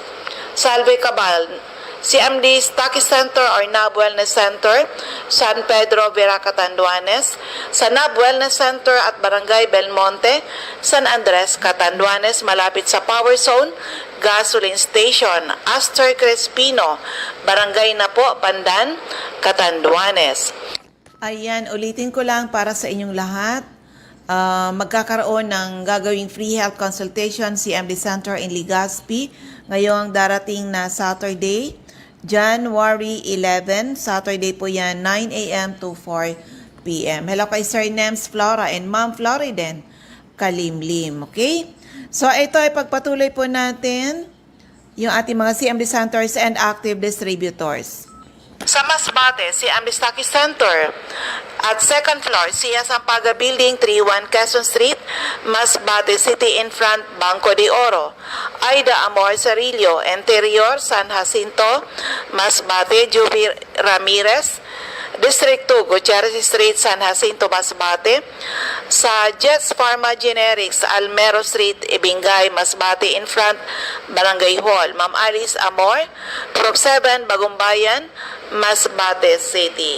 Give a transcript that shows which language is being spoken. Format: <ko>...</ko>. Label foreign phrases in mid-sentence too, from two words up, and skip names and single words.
<tl>Salve Cabal, CMD Stocky Center or NAB Wellness Center, San Pedro, Vera, Catanduanes. Sa NAB Wellness Center at Barangay Belmonte, San Andres, Catanduanes, malapit sa Power Zone, Gasoline Station, Astor Crespino, Barangay Napo, Pandan, Catanduanes. Ayan, ulitin ko lang para sa inyong lahat. Magkakaroon ng gagawing</tl> <en>free health consultation</en> <tl>CMD Center in Legazpi ngayong darating na Saturday, January 11. Saturday po yan, 9 a.m. to 4 p.m. Hello kay Sir Nems Flora and Ma'am Floriden Kalimlim. Okay? So ito ay pagpatuloy po natin yung ating mga CMD Centers</tl> <en>and active distributors.</en> <tl>Sa Masbate, si Amistaki Center. At 2nd floor, siya Sampaga Building, 31 Quezon Street, Masbate City,</tl> <en>in front,</en> <tl>Banco de Oro. Aida Amor Cerillo, Interior, San Jacinto, Masbate, Juby Ramirez, District 2, Gutierrez Street, San Jacinto, Masbate. Sa Jets Pharma Generics, Almero Street, Ibingay, Masbate,</tl> <en>in front,</en> <tl>Barangay Hall. Ma'am Alice Amor, Prop 7, Bagumbayan, Masbate City.</tl>